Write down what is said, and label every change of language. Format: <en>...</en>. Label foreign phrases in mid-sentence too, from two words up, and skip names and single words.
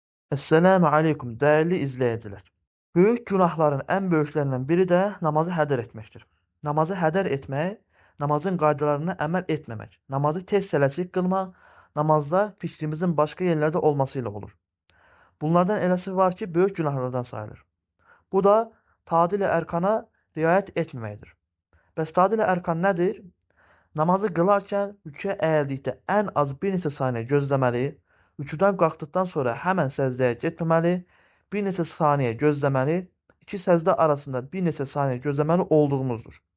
<tr>Esselamu aleyküm değerli izleyiciler. Büyük günahların en büyüklerinden biri de namazı heder etmektir.</tr> <az>Namazı heder etmek, namazın qaydalarına əməl etməmək, namazı tez sələsik qılmaq, namazda fikrimizin başqa yerlərdə olmasıyla olur. Bunlardan eləsi var ki, böyük günahlardan sayılır. Bu da tadil-i ərkana riayət etməməkdir. Bəs tadil-i ərkan nədir? Namazı qılarkən rüküyə əyildikdə ən az bir neçə saniyə gözləməli, rüküdən qalxdıqdan sonra həmən səcdəyə getməməli, bir neçə saniyə gözləməli, iki səcdə arasında bir neçə saniyə gözləməli olduğumuzdur.</az>